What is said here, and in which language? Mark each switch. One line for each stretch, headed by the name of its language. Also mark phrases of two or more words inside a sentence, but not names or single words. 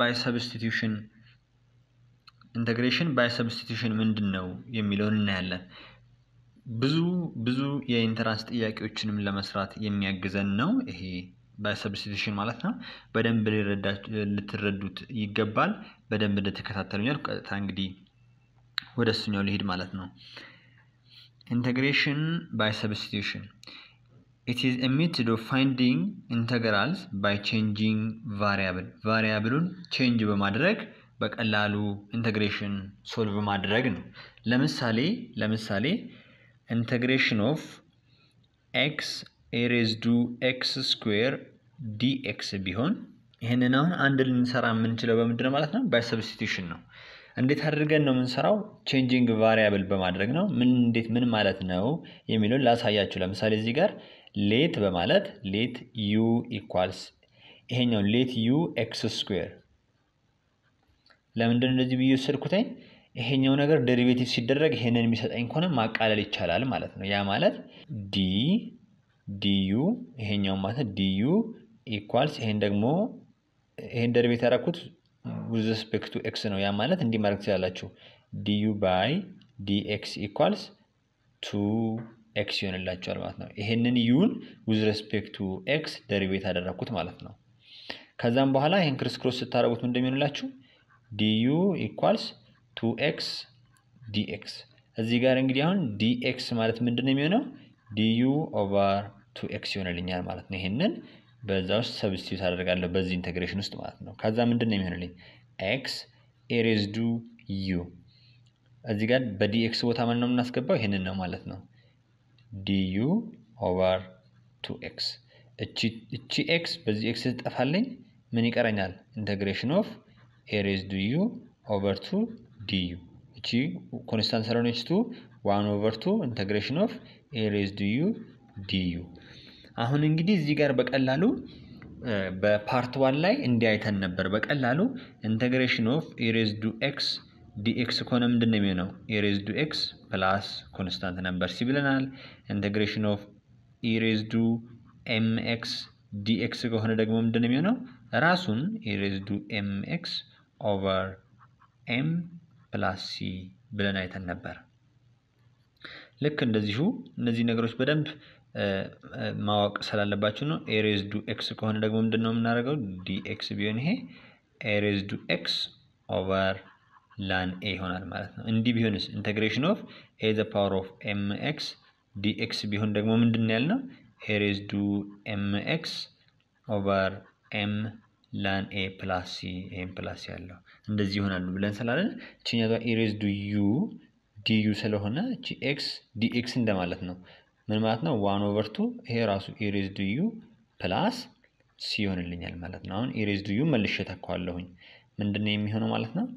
English: by substitution
Amharic: ምንድነው የሚለውን እናያለን። ብዙ የኢንተራንስ ጥያቄዎችንም ለመስራት የሚያግዘን ነው ይሄ
English: by substitution
Amharic: ማለት ነው። በደንብ ልትረዱት ይገባል። በደንብ እንድትከታተሉኛል። ቀጥታ እንግዲህ ወደሱኛው ልሄድ ማለት ነው።
English: integration by substitution it is a method of finding integrals by changing variable
Amharic: ን change በማድረግ በቀላሉ
English: integration solve
Amharic: ማድረግ ነው። ለምሳሌ
English: integration of x raised to x square dx
Amharic: ቢሆን ይሄንን አሁን አንድ ልንሰራ የምንችለው በምንድነው ማለት ነው?
English: by substitution
Amharic: ነው። እንዴት አድርገን ነው የምንሰራው?
English: changing variable
Amharic: በማድረግ ነው። ምን ማለት ነው የሚለውን ላሳያችሁ። ለምሳሌ እዚህ ጋር ሌት በማለት
English: let u equals
Amharic: ይሄኛው
English: let u x square
Amharic: ለምንድን እንደዚህ ብዬ ወሰድኩትኝ? ይሄኛው ነገር ዴሪቬቲቭ ሲደረግ ይሄንን የሚሰጠኝ ከሆነ ማቃለል ይቻላል ማለት ነው። ያ ማለት d du ይሄኛው ማለት
English: du equals
Amharic: ይሄን ደግሞ ይሄን ዴሪቬቲቭ ያደረኩት
English: with respect to x
Amharic: ነው። ያ ማለት እንዲህ ማድረግ ትችላላችሁ
English: du by dx equals
Amharic: 2x ይሆንላችኋል ማለት ነው። ይሄንን uን
English: with respect to x
Amharic: ዴሪቬቲቭ አደረኩት ማለት ነው። ከዛም በኋላ ይሄን ክሮስ ስታረጉት ምን እንደሚሆንላችሁ
English: du equals 2x dx።
Amharic: እዚህ ጋር እንግዲህ አሁን dx ማለት ምንድነው የሚሆነው?
English: du over 2x
Amharic: ይሆንልኛል ማለት ነው። ይሄንን በዛ ውስጥ ሰብስቲቲዩት አደርጋለሁ በዚህ ኢንተግሬሽን ውስጥ ማለት ነው። ከዛ ምንድነው የሚሆንልኝ?
English: x raised to u
Amharic: እዚህ ጋር በdx ቦታ ማን ነው የምናስገባው? ይሄንን ነው ማለት ነው።
English: du over 2x
Amharic: እቺ x በዚህ x ትጠፋለኝ። ምን ይቀረኛል?
English: integration of a raised to u over 2 du
Amharic: እቺ ኮንስታንት ስለሆነች
English: 1 over 2 integration of a raised to u du።
Amharic: አሁን እንግዲህ እዚህ ጋር በቀላሉ በፓርት 1 ላይ እንዲያይተን ነበር። በቀላሉ
English: integration of a raised to x dx
Amharic: ከሆነ ምንድነው የሚሆነው?
English: a raised to x plus constant number c
Amharic: ብለናል።
English: integration of a raised to mx dx
Amharic: ከሆነ ደግሞ ምንድነው የሚሆነው? ራሱን
English: a raised to mx over m plus c
Amharic: ብለን አይተን ነበር። ልክ እንደዚሁ እነዚህ ነገሮች በደንብ ማወቅ ስላለባችሁ ነው።
English: a raised to x
Amharic: ከሆነ ደግሞ ምንድነው የምናደርገው? dx ቢሆን ይሄ
English: a raised to x over ln a
Amharic: ይሆናል ማለት ነው። እንዲህ ቢሆንስ
English: integration of a the power of mx dx
Amharic: ቢሆን ደግሞ ምንድነው ያልነው?
English: a raised to mx over m ln a plus c m plus
Amharic: ያለው እንደዚህ ይሆናል ብለን ስላለን እቺኛው
English: a raised to u du
Amharic: ስለሆነ እቺ
English: x dx
Amharic: እንደማለት ነው። ምን ማለት ነው?
English: 1 over 2
Amharic: ይሄ ራሱ
English: a raised to u plus c
Amharic: ይሆንልኛል ማለት ነው። አሁን
English: a raised to u
Amharic: መልሼ ተካዋለሁኝ ምንድነው የሚሆነው ማለት ነው?